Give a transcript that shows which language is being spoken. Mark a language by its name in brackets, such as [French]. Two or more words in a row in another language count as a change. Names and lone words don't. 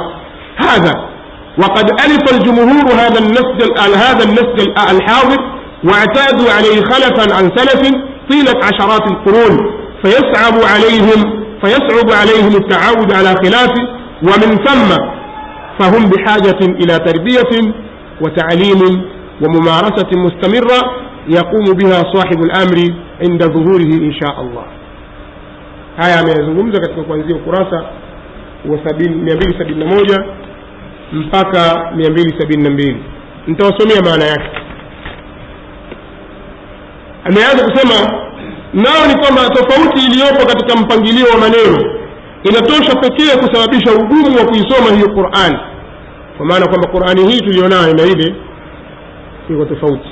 [Arabic] هذا وقد ألف الجمهور هذا النسج الحاضر، واعتادوا عليه خلفا عن سلف طيلة عشرات القرون، فيصعب عليهم التعود على خلافه، ومن ثم فهم بحاجة إلى تربية وتعليم وممارسة مستمرة يقوم بها صاحب الأمر عند ظهوره إن شاء الله. [Swahili] haya amezungumza katika kuanzia ukurasa wa 271 mpaka 272. Nitawasomea maana yake. Ameanza kusema nao ni kwamba tofauti iliyopo katika mpangilio wa maneno inatosha pekee kusababisha ugumu wa kuisoma hiyo Qur'an, kwa maana kwamba Qur'ani hii tulionayo na ile iko tofauti.